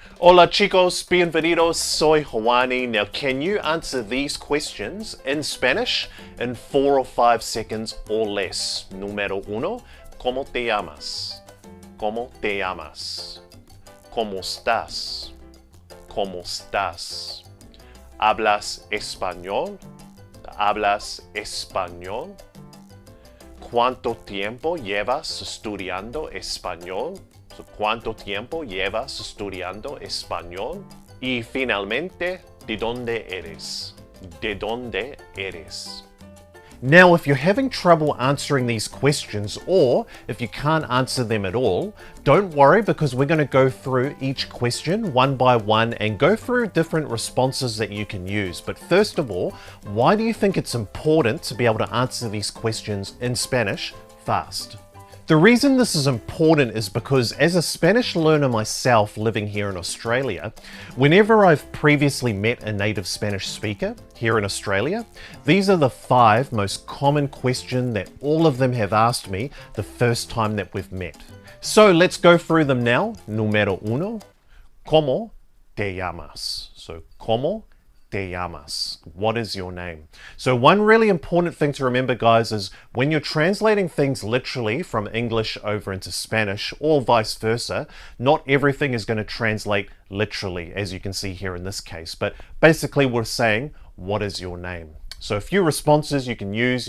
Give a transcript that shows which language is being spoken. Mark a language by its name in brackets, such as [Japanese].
[Spanish] Hola chicos, bienvenidos, soy Juani. [English] Now can you answer these questions in Spanish in 4 or 5 seconds or less? [Spanish] Número uno, ¿cómo te llamas? ¿Cómo te llamas? ¿Cómo estás? ¿Cómo estás? ¿Hablas español? ¿Hablas español? ¿Cuánto tiempo llevas estudiando español? ¿Cuánto tiempo llevas estudiando español? Y finalmente, ¿de dónde eres? ¿De dónde eres? [English] Now, if you're having trouble answering these questions, or if you can't answer them at all, don't worry because we're going to go through each question one by one and go through different responses that you can use. But first of all, why do you think it's important to be able to answer these questions in Spanish fast? The reason this is important is because as a Spanish learner myself living here in Australia, whenever I've previously met a native Spanish speaker here in Australia, these are the 5 most common questions that all of them have asked me the first time that we've met. So let's go through them now. [Spanish] Número uno, ¿cómo te llamas? [English] So, [Spanish] ¿cómo te llamas? [English] What is your name? So one really important thing to remember, guys, is when you're translating things literally from English over into Spanish or vice versa, not everything is going to translate literally, as you can see here in this case. But basically we're saying, what is your name? So a few responses you can use.